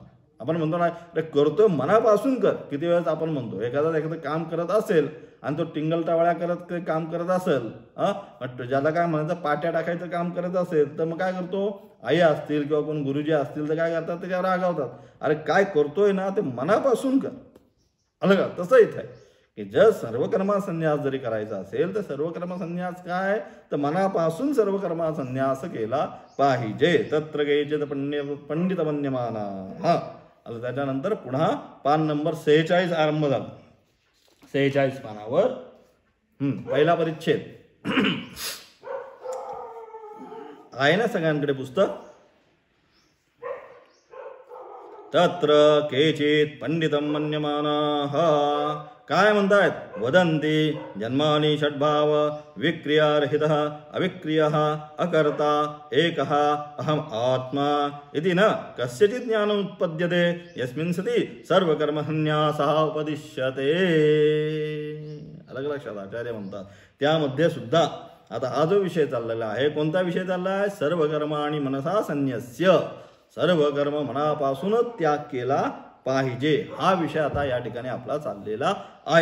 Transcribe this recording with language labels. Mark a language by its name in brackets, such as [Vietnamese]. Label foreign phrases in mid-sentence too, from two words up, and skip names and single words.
[Marathi] आपण म्हणतो ना, अरे करतोय मनापासून कर. किती वेळेस आपण म्हणतो, एखादं काम करत असेल आणि तो टिंगल टावळ्या करत काम करत असेल, ज्याला काय म्हणायचं पाट्या टाकायचं काम करत असेल, तर मग काय करतो, आई असतील किंवा कोण गुरुजी असतील तर काय करतात, त्याच्यावर रागावतात. अरे काय करतोय ना ते मनापासून कर. अलग तसं इथं आहे की जर सर्व कर्मसन्यास जरी करायचा असेल तर सर्व कर्मसन्यास काय, तर मनापासून सर्व कर्मसन्यास केला पाहिजे. [Sanskrit] तत्र केचित् पंडित मन्यमाना. [Marathi] हा, त्याच्यानंतर पुन्हा पान नंबर 46 आरंभ झाला. 46 पानावर पहिला परिच्छेद आहे ना सगळ्यांकडे पुस्तक. [Sanskrit] तत्र केचित् पंडितम मन्यमानाः. [Marathi] काय म्हणतायत, [Sanskrit] वदन्ति जन्मानि षड्भाव विक्रियारहितः अविक्रियः अकर्ता एकः अहम आत्मा इति न कस्यचित् ज्ञानम् उत्पद्यते यस्मिन् सति सर्वकर्मसन्न्यासः उपदिश्यते. [Marathi] अलग लक्षात आचार्य म्हणतात त्यामध्ये सुद्धा आता हा जो विषय चाललेला आहे, कोणता विषय चालला आहे, [Sanskrit] सर्व कर्म आणि मनसा संन्यस्य. [Marathi] सर्व कर्म मनापासूनच त्याग केला पाहिजे, हा विषय आता या ठिकाणी आपला चाललेला आहे.